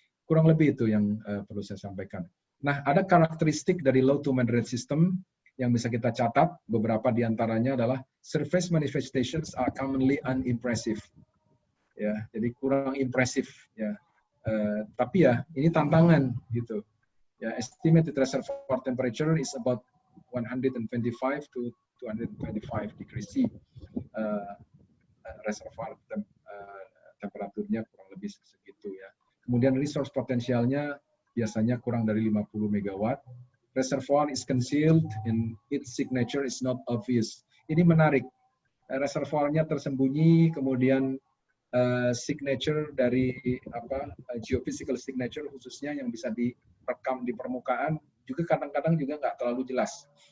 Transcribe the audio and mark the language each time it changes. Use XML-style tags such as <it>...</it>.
<id>Kurang lebih itu yang perlu saya sampaikan. Nah, ada karakteristik dari low to moderate system yang bisa kita catat. Beberapa di antaranya adalah</id> <en>surface manifestations are commonly unimpressive.</en> <id>Ya, jadi kurang impresif ya. Tapi ya ini tantangan gitu.</id> <en>Ya, estimated reservoir temperature is about 125 to 225 degrees C.</en> <id>Reservoir temperaturnya kurang lebih segitu ya. Kemudian resource potensialnya biasanya kurang dari 50 megawatt.</id> <en>Reservoir is concealed and its signature is not obvious.</en> <id>Ini menarik. Reservoirnya tersembunyi, kemudian signature dari</id> <en>geophysical signature</en> <id>khususnya yang bisa direkam di permukaan juga kadang-kadang juga nggak terlalu jelas.</id>